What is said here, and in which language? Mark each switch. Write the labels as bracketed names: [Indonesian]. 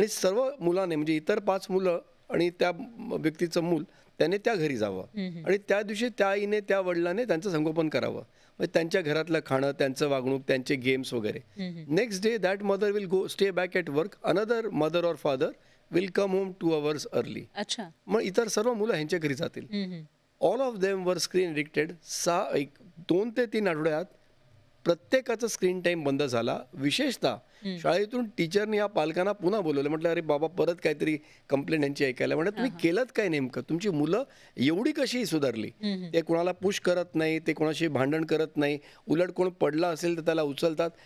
[Marathi] आणि सर्व मुलाने म्हणजे इतर 5 मुलं आणि त्या व्यक्तीचं मूल त्याने त्या घरी जावं आणि त्या दिवशी त्या आईने त्या वडिलाने त्यांचं संगोपन करावं. म्हणजे त्यांच्या घरातलं खाणं, त्यांचं वागणूक, त्यांचे गेम्स वगैरे. [English] Next day that mother will go stay back at work. Another mother or father will come home 2 hours early. [Marathi] अच्छा. मग इतर सर्व मुलं ह्यांच्या घरी जातील. [English] All of them were screen addicted. [Marathi] 2 ते 3 आठवड्यात प्रत्येकाचा स्क्रीन टाईम बंद झाला. विशेषतः शाळेतून टीचरने या पालकांना पुन्हा बोलवलं. म्हटलं अरे बाबा परत काहीतरी कंप्लेंट यांची ऐकायला. म्हणजे तुम्ही केलं काय नेमकं? तुमची मुलं एवढी कशी सुधारली? ते कोणाला पुश करत नाही, ते कोणाशी भांडण करत नाही, उलट कोण पडला असेल तर त्याला उचलतात.